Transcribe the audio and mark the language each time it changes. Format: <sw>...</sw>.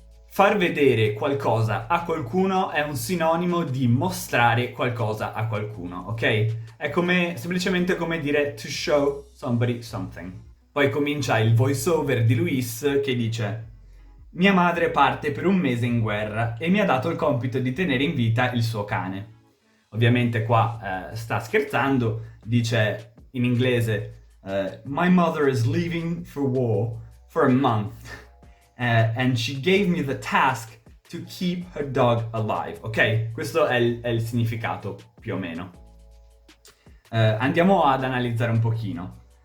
<it>Far vedere qualcosa a qualcuno è un sinonimo di mostrare qualcosa a qualcuno, ok? È semplicemente come dire</it> <en>to show somebody something.</en> <it>Poi comincia il voiceover di Luis che dice: mia madre parte per un mese in guerra e mi ha dato il compito di tenere in vita il suo cane. Ovviamente qua sta scherzando, dice in inglese</it> <en>my mother is leaving for war for a month and she gave me the task to keep her dog alive.</en> <it>Ok? Questo è il significato più o meno. Andiamo ad analizzare un pochino.</it>